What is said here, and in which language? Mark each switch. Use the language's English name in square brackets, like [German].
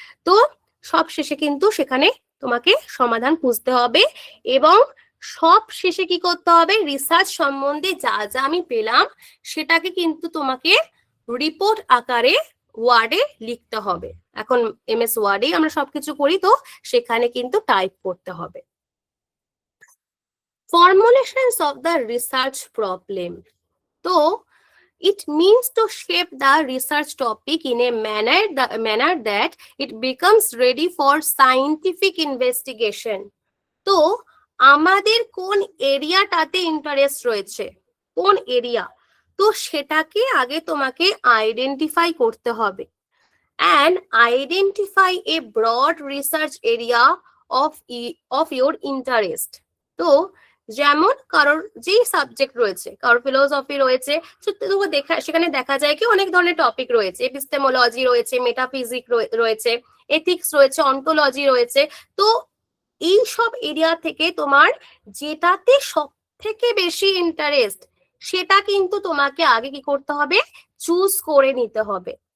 [Bangla] তো সব শেষে কিন্তু সেখানে তোমাকে সমাধান খুঁজতে হবে, এবং সব শেষে কি করতে হবে, রিসার্চ সম্বন্ধে যা যা আমি পেলাম সেটাকে কিন্তু তোমাকে রিপোর্ট আকারে ওয়ার্ডে লিখতে হবে। এখন এমএস ওয়ার্ডে আমরা সবকিছু করি, তো সেখানে কিন্তু টাইপ করতে হবে। [English] Formulations of the research problem. তো it means to shape the research topic in a manner that it becomes ready for scientific investigation. [Bangla] তো আমাদের কোন এরিয়াটাতে ইন্টারেস্ট রয়েছে, কোন এরিয়া, তো সেটাকে আগে তোমাকে আইডেন্টিফাই করতে হবে। [English] and identify a broad research area of your interest. [Bangla] তো যেমন কারোর যে সাবজেক্ট রয়েছে, কারোর ফিলোসফি রয়েছে, সেখানে দেখা যায় কি অনেক ধরনের টপিক রয়েছে, এপিস্টেমোলজি রয়েছে, মেটাফিজিক রয়েছে, এথিক্স রয়েছে, অন্টোলজি রয়েছে। তো এই সব এরিয়া থেকে তোমার যেটাতে সব থেকে বেশি ইন্টারেস্ট সেটা কিন্তু তোমাকে আগে কি করতে হবে, চুজ করে নিতে হবে।